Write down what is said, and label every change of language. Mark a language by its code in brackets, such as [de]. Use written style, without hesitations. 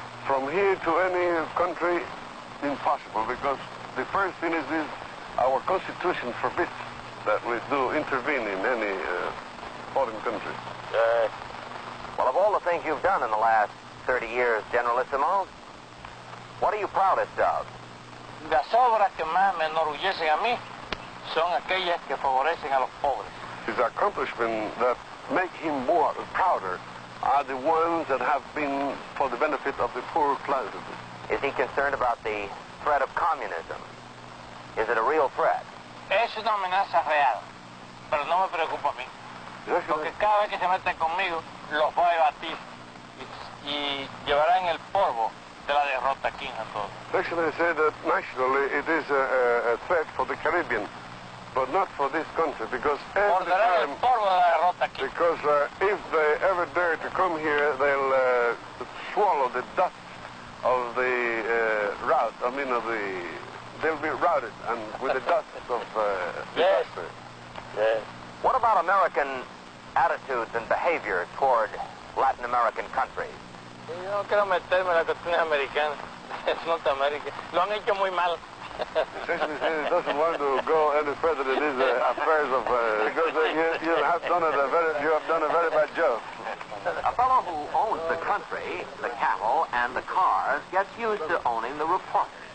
[en] From here to any country, impossible, because the first thing is our Constitution forbids that we do intervene in any foreign country. Well, of all the things you've done in the last 30 years, Generalissimo, what are you proudest of? [es] Las obras que más me enorgullecen a mí son aquellas que favorecen a los pobres. [en] His accomplishments that make him more prouder are the ones that have been for the benefit of the poor classes. Is he concerned about the threat of communism? Is it a real threat? [es] Es una amenaza real, pero no me preocupa a mí. Porque cada vez que se meten conmigo, los voy a batir y llevarán el polvo de la derrota aquí en todos. [en] Actually, I said that naturally it is a threat for the Caribbean, but not for this country, because if they ever dare to come here, they'll swallow the dust of the rout. They'll be routed and with the dust of disaster. Yes. What about American attitudes and behavior toward Latin American countries? [es] Yo no quiero meterme en las cuestiones americanas. Es Norteamérica. Lo han hecho muy mal. [en] He doesn't want to go any further in these affairs of because you have done a very bad job. A fellow who owns the country, the cattle, and the cars gets used to owning the reporters.